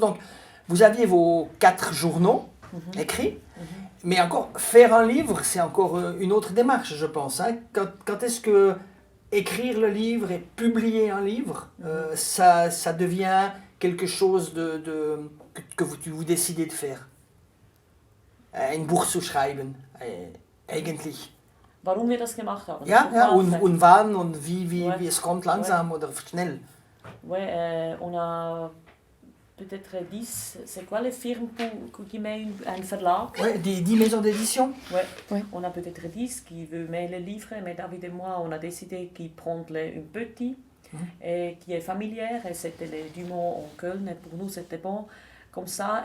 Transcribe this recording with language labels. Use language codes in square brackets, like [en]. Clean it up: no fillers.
[fr] Donc, vous aviez vos 4 journaux écrits, mais encore, faire un livre, c'est encore une autre démarche, je pense. Hein. Quand est-ce que écrire le livre et publier un livre, ça devient quelque chose que vous décidez de faire? [de] Ein Buch zu schreiben, eigentlich. Warum wir das gemacht haben? Ja, und wann und wie es kommt, langsam oder schnell. [fr] Ouais, on a peut-être 10. C'est quoi les firmes qui met un verlag? Ouais, 10 maisons d'édition. Ouais. On a peut-être 10 qui veulent mettre le livre, mais David et moi, on a décidé qu'ils prennent un petit et qui est familier. Et c'était les Dumont en Köln. Et pour nous, c'était bon comme ça.